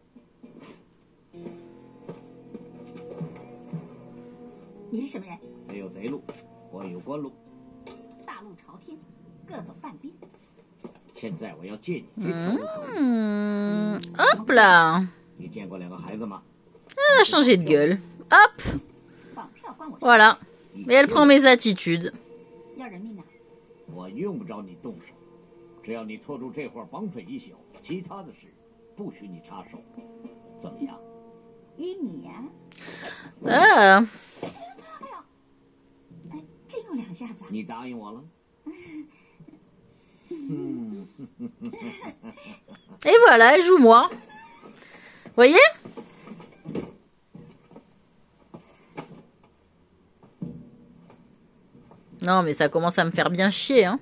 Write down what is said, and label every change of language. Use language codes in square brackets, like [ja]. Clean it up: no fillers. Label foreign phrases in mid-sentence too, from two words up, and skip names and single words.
[zh] 你是什么人？贼有贼路，官有官路。大路朝天，各走半边。现在我要借你这条路走一走。 [fr] Hop là. [zh] 你见过两个孩子吗？ [fr] Elle a changé de gueule. Hop. [zh] 绑票关我事。 [fr] Voilà. Et elle prend mes attitudes. [zh] 要人命呢？我用不着你动手，只要你拖住这伙绑匪一宿，其他的事不许你插手。怎么样？依你呀、 Ah. 哎，真有两下子啊！你答应我了？ [fr] Et voilà, elle joue moi. Voyez? Non, mais ça commence à me faire bien chier, hein.